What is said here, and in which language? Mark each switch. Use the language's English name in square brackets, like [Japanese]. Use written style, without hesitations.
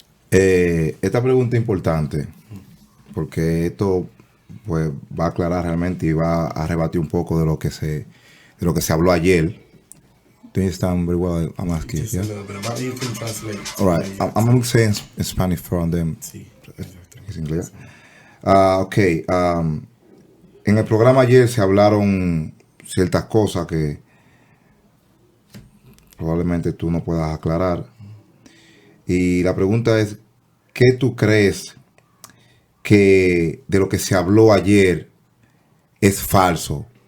[Spanish] Esta pregunta es importante porque esto pues va a aclarar realmente y va a rebatir un poco de lo que se habló ayer. [English] Do you understand very well? I'm asking. Just a little bit about it. You can translate. All right. I'm saying in Spanish from them. [Spanish] Sí. ¿Es inglés? Okay. En el programa ayer se hablaron ciertas cosas que probablemente tú no puedas aclarar. Y la pregunta es, ¿qué tú crees que de lo que se habló ayer es falso?